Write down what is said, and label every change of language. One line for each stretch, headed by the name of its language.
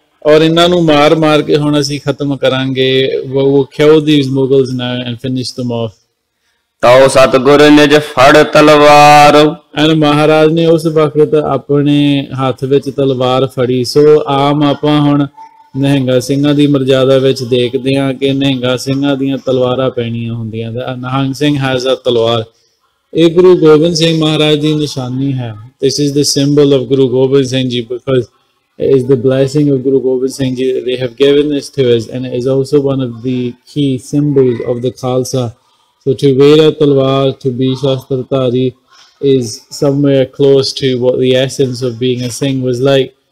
Punjabi: ਔਰ ਇਹਨਾਂ ਨੂੰ ਮਾਰ ਮਾਰ ਕੇ ਹੁਣ ਅਸੀਂ ਖਤਮ ਕਰਾਂਗੇ।
English: we'll kill these Mughals now and finish them off.
Punjabi: ਤਉ ਸਤਿਗੁਰ ਨਿਜ ਫੜ ਤਲਵਾਰ। ਐਨ ਮਹਾਰਾਜ ਨੇ ਉਸ ਵਕਤ ਆਪਣੇ ਹੱਥ ਵਿੱਚ ਤਲਵਾਰ ਫੜੀ। ਸੋ ਆਮ ਆਪਾਂ ਹੁਣ ਨਿਹੰਗਾ ਸਿੰਘਾਂ ਦੀ ਮਰਜ਼ਾਦਾ ਵਿੱਚ ਦੇਖਦੇ ਹਾਂ ਕਿ ਨਿਹੰਗਾ ਸਿੰਘਾਂ ਦੀਆਂ ਤਲਵਾਰਾਂ ਪੈਣੀਆਂ ਹੁੰਦੀਆਂ। ਨਿਹੰਗ ਸਿੰਘ
English: has a
Punjabi: ਤਲਵਾਰ। ਇਹ ਗੁਰੂ ਗੋਬਿੰਦ ਸਿੰਘ ਮਹਾਰਾਜ ਦੀ ਨਿਸ਼ਾਨੀ ਹੈ।
English: This is the symbol of Guru Gobind Singh Ji, because it is the blessing of Guru Gobind Singh Ji that they have given this to us, and it is also one of the key symbols of the Khalsa. So to wear a talwar, to be Shastratari, is somewhere close to what the essence of being a Singh was like.